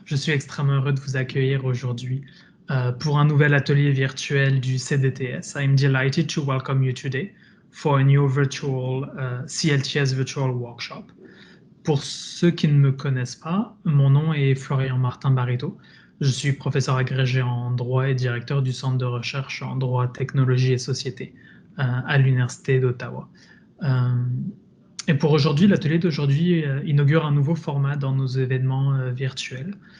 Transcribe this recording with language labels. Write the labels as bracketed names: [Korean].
[French] Je suis extrêmement heureux de vous accueillir aujourd'hui pour un nouvel atelier virtuel du CDTS. [English] I'm delighted to welcome you today for a new virtual CLTS virtual workshop. [French] Pour ceux qui ne me connaissent pas, mon nom est Florian Martin Barito. Je suis professeur agrégé en droit et directeur du centre de recherche en droit, technologie et société à l'Université d'Ottawa. Et pour aujourd'hui, l'atelier d'aujourd'hui inaugure un nouveau format dans nos événements virtuels.